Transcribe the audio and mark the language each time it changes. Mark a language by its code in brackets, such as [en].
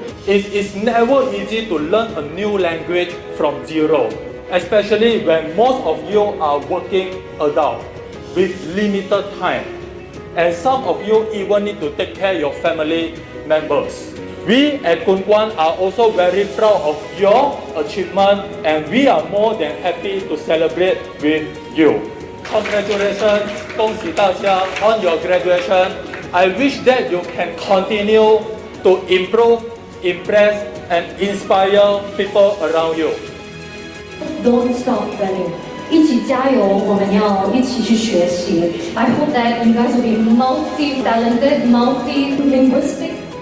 [en] It is never easy to learn a new language from zero, especially when most of you are working adult with limited time. And some of you even need to take care of your family members. We at Kun Kuan are also very proud of your achievement and we are more than happy to celebrate with you. Congratulations, [zh] 恭喜大家 [en] on your graduation. I wish that you can continue to improve, impress and inspire people around you. Don't stop learning. [zh] 一起加油，我们要一起去学习。 [en] I hope that you guys will be multi-talented, multi-linguistic.